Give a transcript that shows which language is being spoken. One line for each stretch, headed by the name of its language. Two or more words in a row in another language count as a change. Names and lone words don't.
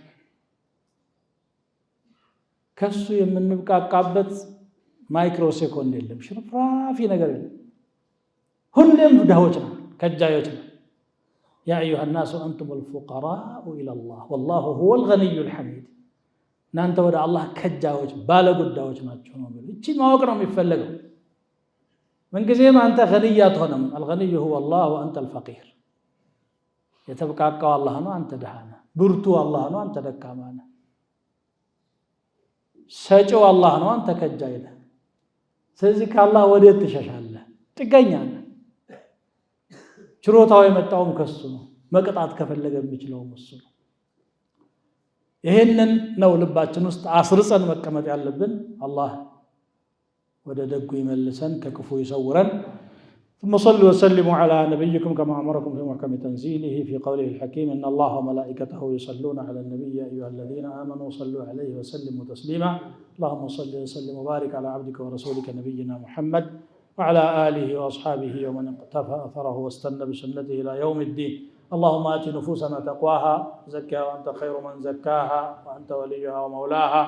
Amharic: ከሱ የምንብቃቃበት ማይክሮ ሴኮንድ የለም ሽርፍራፊ ነገር የለም ሁሉም ድሆች ነን ከጃዮች ነን
Arabic: يا أيها الناس أنتم الفقراء إلى الله والله هو الغني الحميد
Amharic: እናንተ ወደ አላህ ከጃዮች ባለጉዳዮች ናችሁ ነው ማለት እቺ ማወቅ ነው የሚፈልገው ምን ጊዜም አንተ غني አትሆንም
Arabic: الغني هو الله وأنت الفقير
Amharic: የተብቃቃው አላህ ነው አንተ ደሃ ነህ ብርቱ አላህ ነው አንተ ደካማ ነህ ሰጪው አላህ ነው አንተ ከጃይ ነህ ስለዚህ ከአላህ ወዴት ትሸሻለህ ጥገኛ ነህ ችሮታው የመጣውም ከሱ ነው መቅጣት ከፈለገ የሚችለው እሱ ነው ይሄንን ነው ልባችን ውስጥ አስርጸን መቀመጥ ያለብን አላህ ወደ ደጉ ይመልሰን ከክፉ ይሰውረን
Arabic: ثم صلوا وسلموا على نبيكم كما أمركم في محكم تنزيله في قوله الحكيم إن الله وملائكته يصلون على النبي يا أيها الذين آمنوا صلوا عليه وسلموا تسليما اللهم صل وسلم وبارك على عبدك ورسولك نبينا محمد وعلى آله وأصحابه ومن اقتفى أثره واستنى بسنته إلى يوم الدين اللهم آت نفوسنا تقواها زكها وأنت خير من زكاها وأنت وليها ومولاها